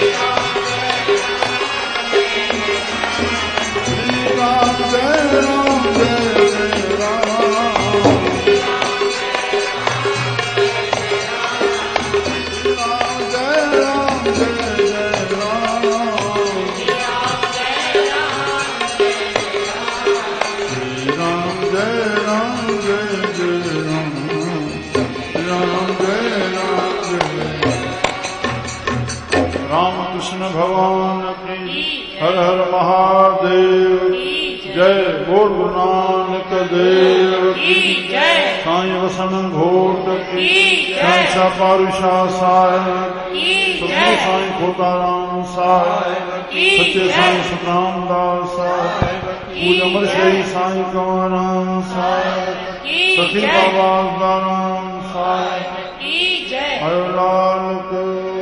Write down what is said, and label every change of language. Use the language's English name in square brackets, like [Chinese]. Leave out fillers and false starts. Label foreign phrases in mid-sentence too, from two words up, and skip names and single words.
[Hindi] श्री राम जय राम जय जय राम, श्री राम जय राम जय जय राम, श्री राम जय राम जय जय राम, राम जय राम जय। राम कृष्ण भगवान की हर हर महादेव जय। बोल गुरु नानक देव की जय। साईं वसन घोट की जय। शाह पारुषा साहिब की जय। साईं खोताराम साहिब की जय। सच्चे साईं सतनाम दास साहिब की जय। अमर श्री साईं कंवराम साहिब की जय। सखी बाबा दाराम साहिब की जय। हर लाल